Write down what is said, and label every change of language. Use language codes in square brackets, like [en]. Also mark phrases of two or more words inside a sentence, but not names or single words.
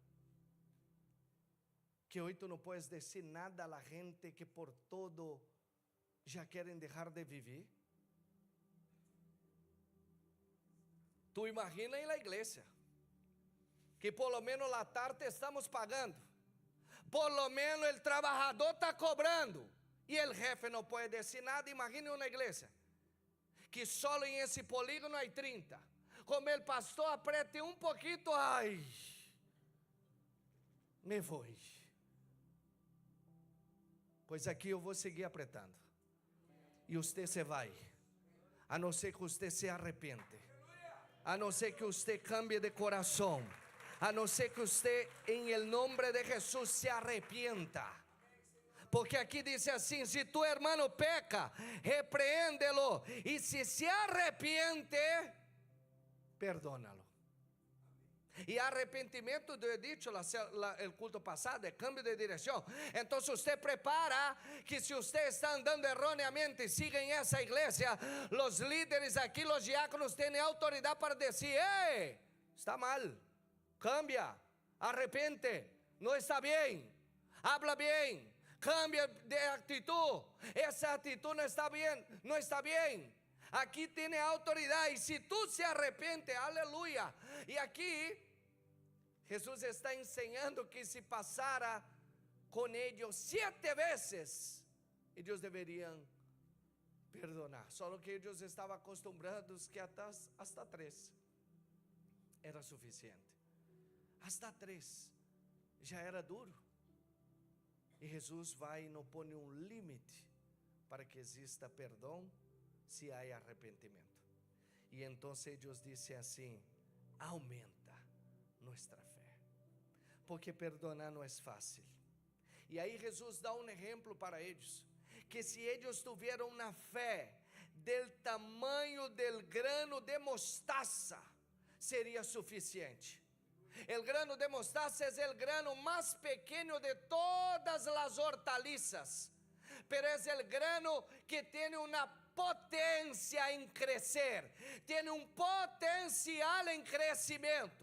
[es] Que hoy tú no puedes decir nada a la gente que por todo ya quieren dejar de vivir. Tu imagina em la igreja, que por lo menos la tarde estamos pagando, por lo menos el trabajador está cobrando, e el jefe [pt] não pode [es] decir nada. [pt] Imagine uma igreja, que solo em esse polígono há 30, [es] como el pastor apriete [pt] um pouquinho, [es] ai, [pt] me vou. Pois aqui eu vou seguir apretando, e você se vai, a não ser que você se arrepende, a não ser que você cambie de coração, a não ser que você, [es] em el nombre de Jesus, se arrepienta. [pt] Porque aqui diz assim: se [es] tu hermano [pt] peca, repreende-lo, e se arrepende, perdónalo. E arrependimento, eu [es] he dicho el [pt] culto passado, é cambio de direção. Então você prepara que se você está andando erroneamente, siga em essa igreja, os líderes aqui, os diáconos, têm autoridade para dizer: ei, está mal, cambia, arrepente, não está bem, habla bem, cambia de atitude, essa atitude não está bem, não está bem. Aqui tem autoridade, e se tu se arrepende, aleluia. E aqui Jesus está ensinando que se passara com eles 7 vezes, eles deveriam perdonar. Só que eles estavam acostumbrados que hasta 3 era suficiente. Hasta 3 já era duro. E Jesus vai e não põe um limite para que exista perdão se há arrependimento. E então Deus disse assim: aumenta nossa fé, porque perdonar não é fácil. E aí Jesus dá um exemplo para eles, que se eles tiveram uma fé del tamanho [es] del grano de mostaza, [pt] seria suficiente. [es] El grano de mostaza es el grano más pequeño de todas las hortalizas, pero es el grano que tiene una potencia en crecer, tiene un potencial en crecimiento.